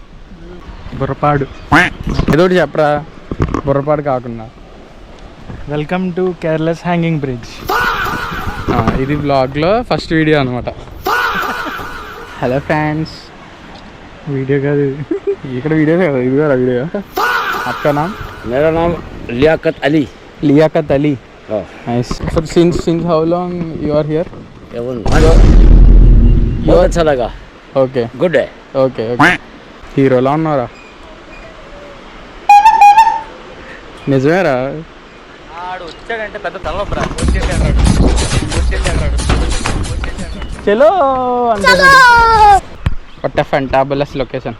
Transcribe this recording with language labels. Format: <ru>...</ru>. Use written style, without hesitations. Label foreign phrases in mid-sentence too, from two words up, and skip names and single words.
<te>బుర్రపాడు. ఏదోటి చెప్పరా, బుర్రపాడు కాకుండా.</te> <en>Welcome to Careless Hanging Bridge.</en> <te>ఇది బ్లాగ్లో</te> <en>first video</en> <te>అనమాట.</te> <en>Hello friends.</en> <te>వీడియో కాదు ఇక్కడ వీడియో కదా, ఇది కూడా వీడియో.</te> <hi>आपका नाम? मेरा नाम लियाकत अली. लियाकत अली.</hi> <en>Oh. Nice. So since how long you are here?</en> <hi>बहुत अच्छा लगा. Okay. Good है.</hi> <te>Okay. హీరోలా ఉన్నారా? నిజమేరా. ఆడు వచ్చాడంటే పెద్ద తలనొప్పరా. వచ్చేసాడు రాడు. చలో అంటే</te> <en>What a fabulous location.</en>